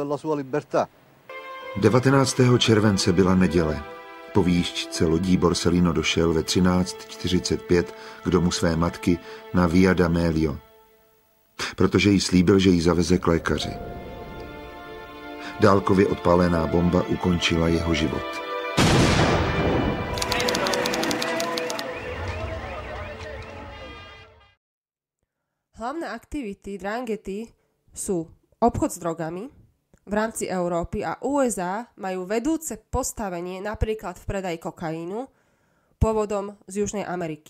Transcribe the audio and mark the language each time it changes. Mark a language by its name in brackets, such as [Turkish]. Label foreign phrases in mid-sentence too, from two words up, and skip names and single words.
[Czech] 19. července byla neděle. Po výšťce lodí Borsellino došel ve 13:45 k domu své matky na Via d'Amelio, protože jí slíbil, že ji zaveze k lékaři. Dálkově odpálená bomba ukončila jeho život. [Slovak] Hlavné aktivity Dranghety sú obchod s drogami v rámci Európy a USA majú vedúce postavenie napríklad v predaji kokainu pôvodom z Južnej Ameriky.